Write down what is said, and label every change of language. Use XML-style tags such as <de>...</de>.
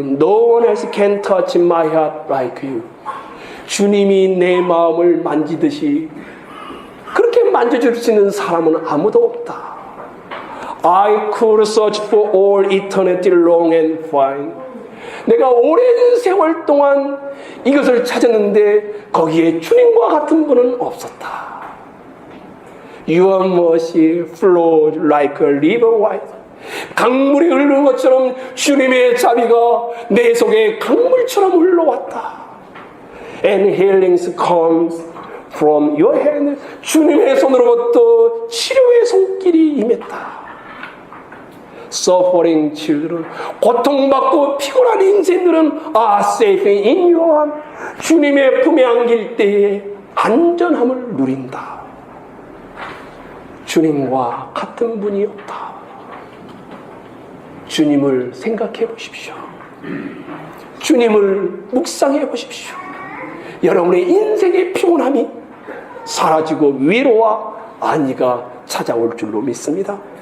<en>No one else can touch my heart like you.</en> <ko>주님이 내 마음을 만지듯이 그렇게 만져줄 수 있는 사람은 아무도 없다.</ko> <en>I could search for all eternity long and find.</en> <ko>내가 오랜 세월 동안 이것을 찾았는데 거기에 주님과 같은 분은 없었다.</ko> <en>Your mercy flowed like a river wide.</en> <ko>강물이 흐르는 것처럼 주님의 자비가 내 속에 강물처럼 흘러왔다.</ko> <en>And healing comes from your hand.</en> <ko>주님의 손으로부터 치료의 손길이 임했다.</ko> <en>Suffering children, 고통받고 피곤한 인생들은 are safe in your arms.</en> <ko>주님의 품에 안길 때에 안전함을 누린다. 주님과 같은 분이 없다. 주님을 생각해 보십시오. 주님을 묵상해 보십시오. 여러분의 인생의 피곤함이 사라지고 위로와 안위가 찾아올 줄로 믿습니다.</ko>